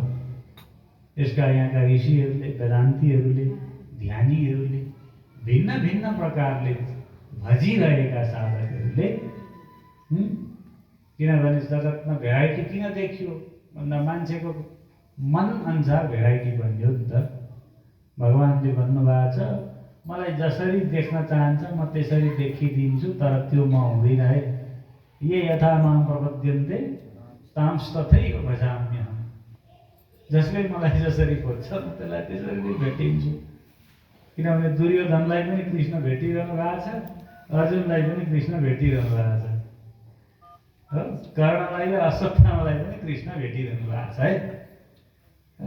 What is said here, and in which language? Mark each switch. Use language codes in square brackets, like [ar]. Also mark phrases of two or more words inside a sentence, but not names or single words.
[ne] यसका यहाँका ऋषिहरूले, वेदान्तीहरूले, ध्यानीहरूले, भिन्न भिन्न प्रकारले भजिरहेका साधकहरूले, किनभने जगतमा भेराइटी किन देखियो भन्दा मान्छेको मन अनुसार भेराइटी बन्यो नि त। भगवान्ले भन्नुभएको छ मलाई जसरी देख्न चाहन्छ म त्यसरी देखिदिन्छु, तर त्यो म हुँदैन है। [sa] ये यथा मां प्रपद्यन्ते तांस तथैव भजाम्यहम्। [ne] जसले मलाई जसरी खोज्छ म त्यसलाई त्यसरी नै भेटिन्छु। किनभने दुर्योधनलाई पनि कृष्ण भेटिरहनु भएको छ, अर्जुनलाई पनि कृष्ण भेटिरहनु भएको छ, हो। कर्णलाई र अश्वत्थामालाई पनि कृष्ण भेटिरहनु भएको छ है।